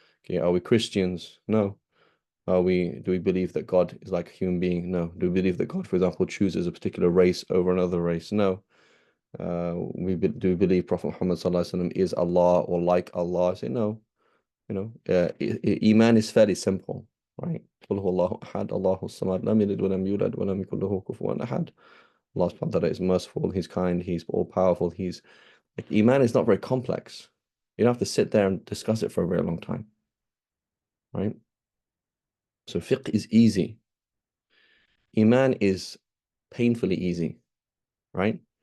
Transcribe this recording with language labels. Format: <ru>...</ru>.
<en>Okay, are we Christians? No. Do we believe that God is like a human being? No. Do we believe that God, for example, chooses a particular race over another race? No. Do we believe Prophet Muhammad ﷺ is Allah or like Allah? I say no. Iman is fairly simple, right?</en> <ar>قل هو الله أحد الله الصمد لم يلد ولم يولد ولم يكن له كفوا أحد.</ar> <en>Allah subhanahu wa ta'ala is merciful, He's kind, He's all powerful. Like Iman is not very complex. You don't have to sit there and discuss it for a very long time, right? So fiqh is easy. Iman is painfully easy, right?</en>